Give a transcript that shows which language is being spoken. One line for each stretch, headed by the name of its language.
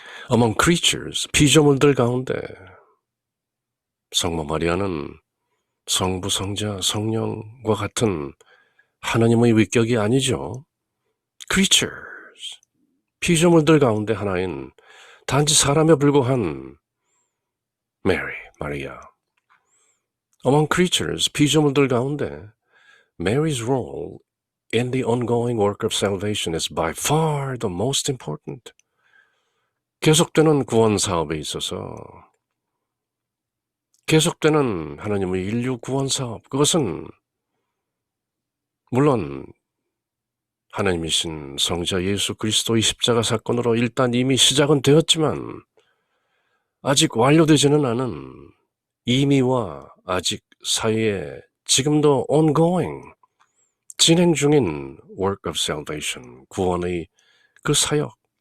English: Among creatures,
Korean: 피조물들 가운데 성모 마리아는 성부, 성자, 성령과 같은 하나님의 위격이 아니죠. creatures, 피조물들 가운데 하나인 단지 사람에 불과한 Mary, 마리아.
English: Among creatures,
Korean: 피조물들 가운데
English: Mary's role in the ongoing work of salvation is by far the most important.
Korean: 계속되는 구원 사업에 있어서 계속되는 하나님의 인류 구원 사업, 그것은 물론 하나님이신 성자 예수 그리스도의 십자가 사건으로 일단 이미 시작은 되었지만 아직 완료되지는 않은 이미와 아직 사이에 지금도 ongoing, 진행 중인
English: work of salvation,
Korean: 구원의 그 사역.